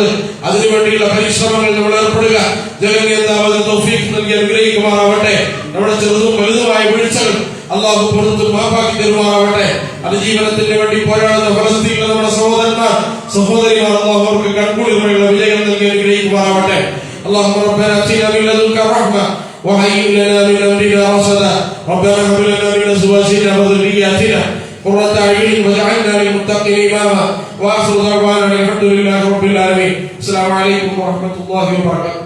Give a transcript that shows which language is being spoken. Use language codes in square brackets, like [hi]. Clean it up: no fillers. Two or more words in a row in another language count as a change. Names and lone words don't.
[ml] അതിനുവേണ്ടിയുള്ള പരിശ്രമങ്ങൾ നമ്മൾ ഏർപ്പെടുക. ജഗന്നിയന്താവത് തൗഫീഖ് നൽകി അനുഗ്രഹിക്കുമാറാവട്ടെ. നമ്മുടെ ചെറുതും വലുതുമായ വീഴ്ചകൾ അള്ളാഹു പുറത്ത് മാപ്പാക്കി തരുമാറാവട്ടെ. അതിജീവനത്തിന് വേണ്ടി പോരാടുന്ന ഫലസ്തീനിലെ നമ്മുടെ സഹോദരിമാർ അള്ളാഹു അവർക്ക് കൺകൂടിയുള്ള വിജയം നൽകി അനുഗ്രഹിക്കുമാറാവട്ടെ. [ar] اللهم ربنا اتنا من لدنك رحمة وهيئ لنا من امرنا رشدا ربنا هب لنا من ازواجنا وذرياتنا قرة اعين واجعلنا للمتقين اماما واخر دعوانا الحمد لله رب العالمين. السلام عليكم ورحمة الله وبركاته.